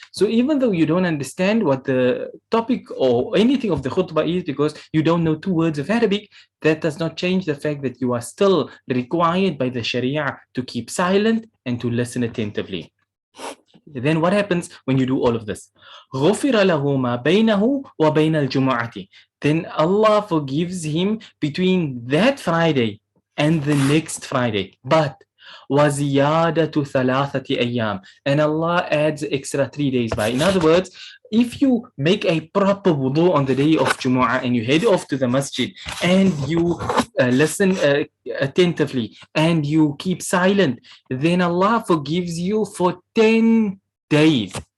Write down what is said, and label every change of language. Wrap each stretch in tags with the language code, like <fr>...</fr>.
<en>So even though you don't understand what the topic or anything of the khutbah is, because you don't know 2 words of Arabic, that does not change the fact that you are still required by the Sharia to keep silent and to listen attentively. Then what happens when you do all of this?</en> <ar>غُفِرَ لَهُ مَا بَيْنَهُ وَبَيْنَ الْجُمُعَةِ.</ar> <en>Then Allah forgives him between that Friday and the next Friday.</en> <ar>But وَزِيَادَةُ 3 أَيَّامٍ.</ar> <en>And Allah adds extra 3 days by. In other words, if you make a proper wudu on the day of Jumu'ah and you head off to the masjid and you listen attentively and you keep silent, then Allah forgives you for 10 days.</en>